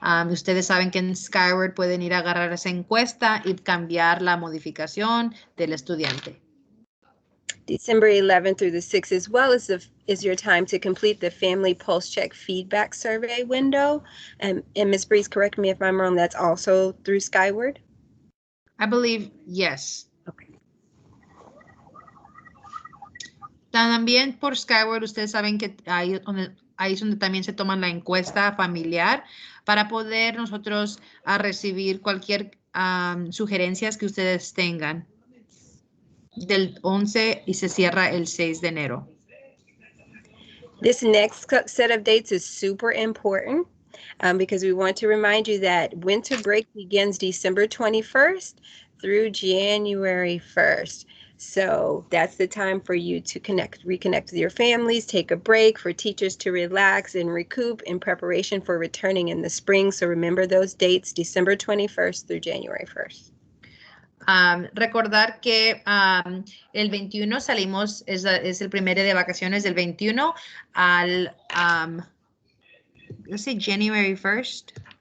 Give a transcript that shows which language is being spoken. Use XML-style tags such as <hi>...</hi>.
<es>Ustedes saben que en Skyward pueden ir a agarrar esa encuesta y cambiar la modificación del estudiante.</es> <en>December 11th through the 6th, as well as is your time to complete the Family Pulse Check Feedback Survey window. And Ms. Breeze, correct me if I'm wrong, that's also through Skyward? I believe, yes. Okay.</en> <es>También por Skyward, ustedes saben que ahí es donde también se toma la encuesta familiar para poder nosotros recibir cualquier sugerencias que ustedes tengan. Del 11 y se cierra el 6 de enero.</es> <en>This next set of dates is super important because we want to remind you that winter break begins December 21st through January 1st. So that's the time for you to reconnect with your families, take a break, for teachers to relax and recoup in preparation for returning in the spring. So remember those dates, December 21st through January 1st.</en> <es>Recordar que el 21 salimos, es el primer día de vacaciones del 21 al,</es> <en>let's say January 1st.</en>